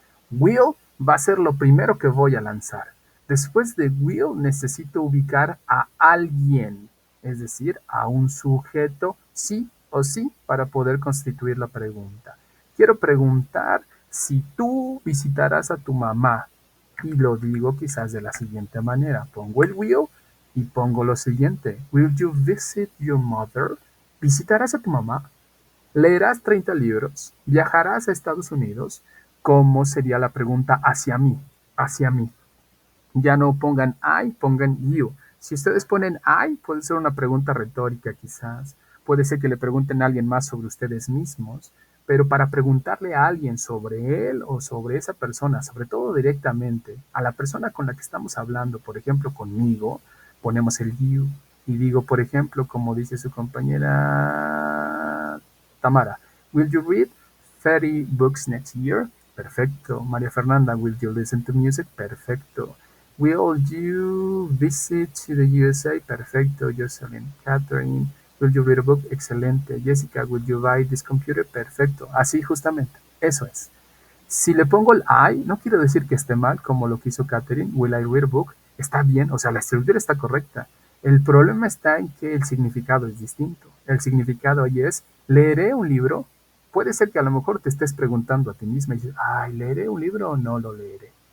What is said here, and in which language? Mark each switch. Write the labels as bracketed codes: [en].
[es] Will va a ser lo primero que voy a lanzar. Después de will necesito ubicar a alguien, es decir, a un sujeto sí o sí para poder constituir la pregunta. Quiero preguntar si tú visitarás a tu mamá y lo digo quizás de la siguiente manera. Pongo el will y pongo lo siguiente. [en] Will you visit your mother? [es] ¿Visitarás a tu mamá? ¿Leerás 30 libros? ¿Viajarás a Estados Unidos? ¿Cómo sería la pregunta hacia mí? Hacia mí. Ya no pongan I, pongan you. Si ustedes ponen I, puede ser una pregunta retórica quizás. Puede ser que le pregunten a alguien más sobre ustedes mismos. Pero para preguntarle a alguien sobre él o sobre esa persona, sobre todo directamente, a la persona con la que estamos hablando, por ejemplo, conmigo, ponemos el you y digo, por ejemplo, como dice su compañera Tamara, [en] will you read 30 books next year? [es] Perfecto. [en] María Fernanda, will you listen to music? [es] Perfecto. [en] Will you visit the USA? Perfecto. Jocelyn. Catherine, will you read a book? [es] Excelente. [en] Jessica, will you buy this computer? [es] Perfecto. Así justamente. Eso es. Si le pongo el I, no quiero decir que esté mal, como lo que hizo Catherine. [en] Will I read a book? [es] Está bien, o sea, la estructura está correcta. El problema está en que el significado es distinto. El significado ahí es, ¿leeré un libro? Puede ser que a lo mejor te estés preguntando a ti misma y dices, ay, ¿leeré un libro o no lo leeré?